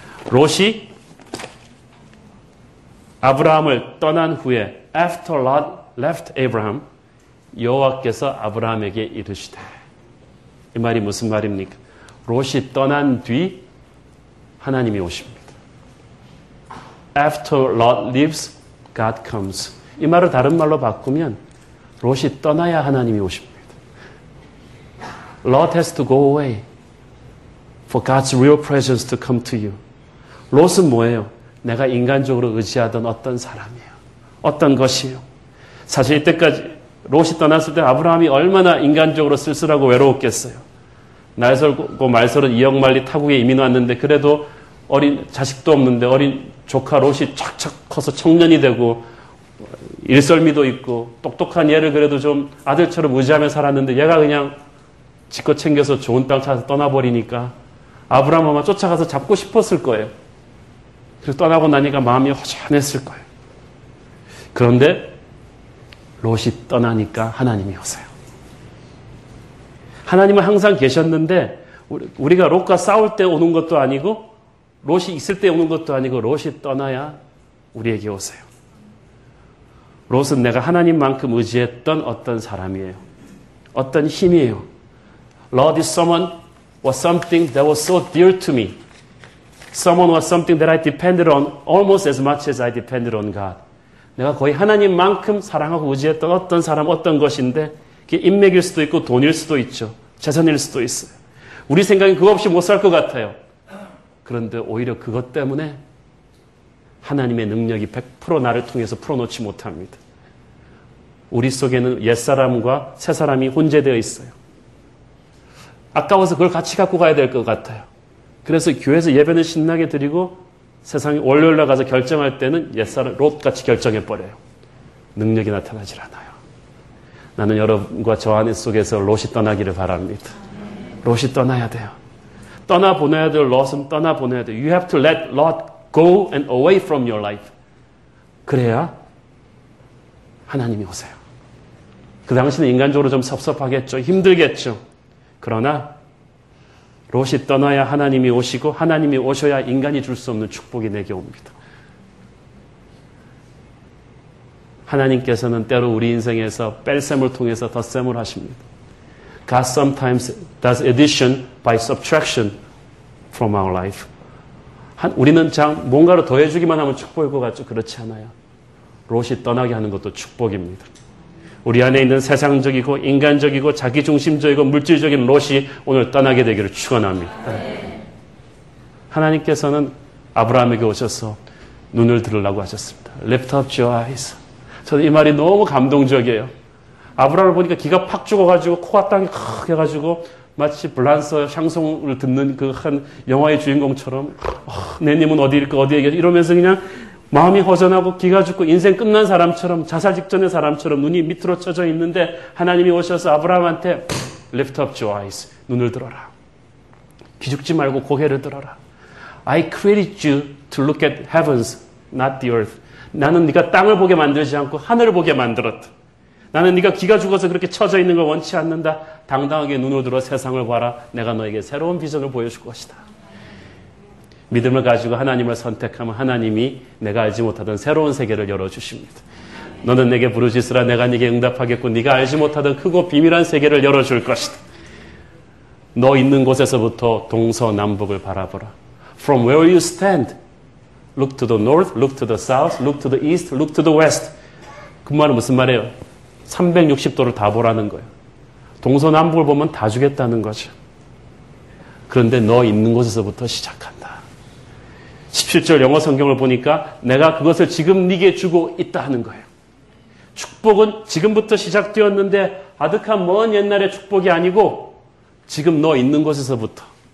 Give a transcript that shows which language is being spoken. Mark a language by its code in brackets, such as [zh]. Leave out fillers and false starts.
[ko] 롯이 아브라함을 떠난 후에 [en] After Lot left Abraham, [ko] 여호와께서 아브라함에게 이르시되. 이 말이 무슨 말입니까? 롯이 떠난 뒤 하나님이 오십니다. [en] After Lot leaves, God comes. [ko] 이 말을 다른 말로 바꾸면 롯이 떠나야 하나님이 오십니다. [en] Lot has to go away for God's real presence to come to you. [ko] 롯은 뭐예요? 내가 인간적으로 의지하던 어떤 사람이에요. 어떤 것이에요. 사실 이때까지 롯이 떠났을 때 아브라함이 얼마나 인간적으로 쓸쓸하고 외로웠겠어요. 날설고 말설은 2억 마리 타국에 이민 왔는데 그래도 어린 자식도 없는데 어린 조카 롯이 척척 커서 청년이 되고 일설미도 있고 똑똑한 얘를 그래도 좀 아들처럼 의지하며 살았는데 얘가 그냥 지껏 챙겨서 좋은 땅 찾아서 떠나버리니까 아브라함 아마 쫓아가서 잡고 싶었을 거예요. 그래서 떠나고 나니까 마음이 허전했을 거예요. 그런데 롯이 떠나니까 하나님이 오세요. 하나님은 항상 계셨는데 우리가 롯과 싸울 때 오는 것도 아니고 롯이 있을 때 오는 것도 아니고 롯이 떠나야 우리에게 오세요. 롯은 내가 하나님만큼 의지했던 어떤 사람이에요. 어떤 힘이에요. [en] Lord is someone was something that was so dear to me. Someone was something that I depended on almost as much as I depended on God. [ko] 내가 거의 하나님만큼 사랑하고 의지했던 어떤 사람, 어떤 것인데 그게 인맥일 수도 있고 돈일 수도 있죠. 재산일 수도 있어요. 우리 생각엔 그거 없이 못 살 것 같아요. 그런데 오히려 그것 때문에 하나님의 능력이 100% 나를 통해서 풀어놓지 못합니다. 우리 속에는 옛사람과 새사람이 혼재되어 있어요. 아까워서 그걸 같이 갖고 가야 될 것 같아요. 그래서 교회에서 예배는 신나게 드리고 세상에 월요일날 가서 결정할 때는 옛사람 롯같이 결정해버려요. 능력이 나타나질 않아요. 나는 여러분과 저 안에 속에서 롯이 떠나기를 바랍니다. 롯이 떠나야 돼요. 떠나보내야 될 롯은 떠나보내야 돼요. [en] You have to let Lot go and away from your life. [ko] 그래야 하나님이 오세요. 그 당시는 인간적으로 좀 섭섭하겠죠. 힘들겠죠. 그러나 롯이 떠나야 하나님이 오시고 하나님이 오셔야 인간이 줄 수 없는 축복이 내게 옵니다. 하나님께서는 때로 우리 인생에서 뺄셈을 통해서 덧셈을 하십니다. [en] God sometimes does addition by subtraction from our life. [ko] 우리는 뭔가를 더해주기만 하면 축복일 것 같죠? 그렇지 않아요. 롯이 떠나게 하는 것도 축복입니다. 우리 안에 있는 세상적이고 인간적이고 자기중심적이고 물질적인 롯이 오늘 떠나게 되기를 축원합니다. 하나님께서는 아브라함에게 오셔서 눈을 들으라고 하셨습니다. [en] Lift up your eyes. [ko] 저는 이 말이 너무 감동적이에요. 아브라함을 보니까 기가 팍 죽어가지고 코가 땅이 크게 해가지고 마치 블란서 샹송을 듣는 그 한 영화의 주인공처럼 내 님은 어디일까 어디에 이러면서 그냥 마음이 허전하고 기가 죽고 인생 끝난 사람처럼 자살 직전의 사람처럼 눈이 밑으로 쳐져 있는데 하나님이 오셔서 아브라함한테 [en] Lift up your eyes. [ko] 눈을 들어라. 기죽지 말고 고개를 들어라. [en] I created you to look at heavens, not the earth. [ko] 나는 네가 땅을 보게 만들지 않고 하늘을 보게 만들었다. 나는 네가 기가 죽어서 그렇게 처져 있는 걸 원치 않는다. 당당하게 눈을 들어 세상을 봐라. 내가 너에게 새로운 비전을 보여줄 것이다. 믿음을 가지고 하나님을 선택하면 하나님이 내가 알지 못하던 새로운 세계를 열어주십니다. 너는 내게 부르짖으라 내가 네게 응답하겠고 네가 알지 못하던 크고 비밀한 세계를 열어줄 것이다. 너 있는 곳에서부터 동서남북을 바라보라. [en] From where you stand, look to the north, look to the south, look to the east, look to the west. [ko] 그 말은 무슨 말이에요? 360도를 다 보라는 거예요. 동서남북을 보면 다 주겠다는 거죠. 그런데 너 있는 곳에서부터 시작한다. 17절 영어 성경을 보니까 내가 그것을 지금 네게 주고 있다 하는 거예요. 축복은 지금부터 시작되었는데 아득한 먼 옛날의 축복이 아니고 지금 너 있는 곳에서부터.